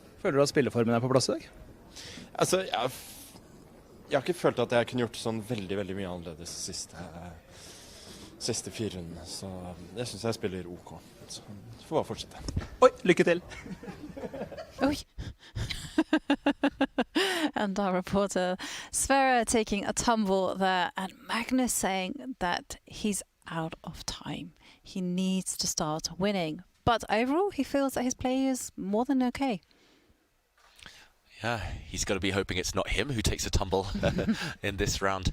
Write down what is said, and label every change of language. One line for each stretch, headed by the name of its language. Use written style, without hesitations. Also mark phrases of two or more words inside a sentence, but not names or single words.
Norwegian: Føler du at spilleformen er på plass i dag? Altså, jeg har ikke følt at jeg kunne gjort sånn veldig mye annerledes siste 4 rundene, så jeg synes jeg spiller OK. Så får bare fortsette. Oi, lykke til! Oi!
English: And our reporter Sverre taking a tumble there, and Magnus saying that he's out of time. He needs to start winning. But overall, he feels that his play is more than okay. Yeah, he's got to be hoping it's not him who takes a tumble in this round.